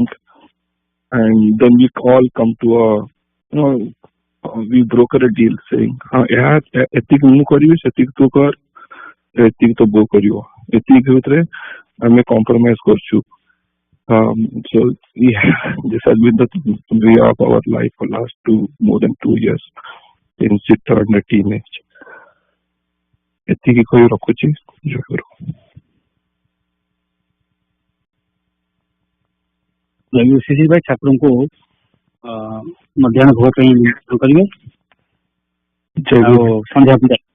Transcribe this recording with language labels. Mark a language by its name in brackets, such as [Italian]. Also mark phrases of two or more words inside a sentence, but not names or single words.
[English] And then we all come to we broker a deal saying, [Odia] ଏତିକି ମୁଁ କରିବି, ସେତିକି ତୁ କର, ଏତିକି ତୋ ବୋ କରିବ. ଏତିକି ଭିତରେ ଆମେ compromise କରୁଛୁ. [English] So yeah, this has been the way of our life for last more than 2 years since it turned a teenage. [Odia] ଏତିକି କହି ରଖୁଛି। ଜୟ ଗୁରୁ। ଶିଶିର ଭାଇ ଠାକୁରଙ୍କୁ ମଧ୍ୟାହ୍ନ ଭୋଗ ପାଇଁ ନିମନ୍ତ୍ରଣ କରିବେ ଆଉ ସନ୍ଧ୍ୟା ପୂଜା